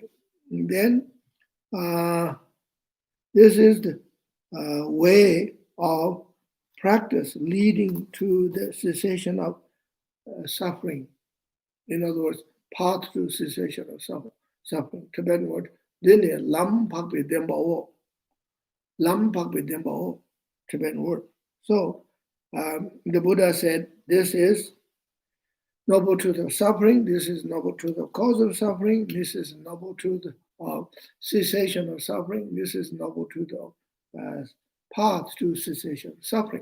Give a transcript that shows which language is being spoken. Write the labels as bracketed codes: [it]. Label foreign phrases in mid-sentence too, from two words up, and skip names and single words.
[en] Then this is the way of practice leading to the cessation of suffering. In other words, path to cessation of suffering. Tibetan word, [bo] འདི་ནི་ལམ་འཕགས་པའི་བདེན་པ་འོ. ལམ་འཕགས་པའི་བདེན་པ་འོ, [en] Tibetan word. So The Buddha said, this is noble truth of suffering, this is noble truth of cause of suffering, this is noble truth of cessation of suffering, this is noble truth of path to cessation of suffering.